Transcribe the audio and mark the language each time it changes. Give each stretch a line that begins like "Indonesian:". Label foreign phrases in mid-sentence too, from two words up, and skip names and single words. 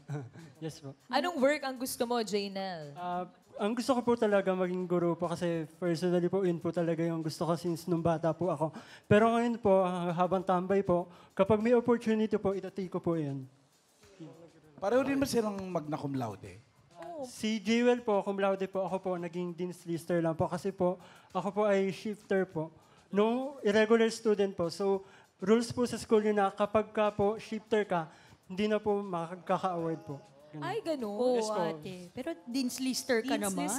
Filipino: Yes po. Anong work ang gusto mo, Janelle? Ang gusto ko po talaga maging guru po kasi personally po yun po talaga yung gusto ko since nung bata po ako. Pero ngayon po, habang tambay po, kapag may opportunity po, itatake ko po yan. Pareho din ba silang magna cum laude? Si Jewel po,
Latin: cum laude
Filipino: po, ako po naging
English: Dean's Lister
Filipino: lang po kasi po, ako po ay shifter po. No,
English: irregular student
Filipino: po. So, rules po sa school yun na kapag ka po shifter ka, hindi na po makakaka-award po. Ganun. Ay, ganun. Oo, Yes po. ate. Pero
English: Dean's Lister
Filipino: ka
English: Dean's list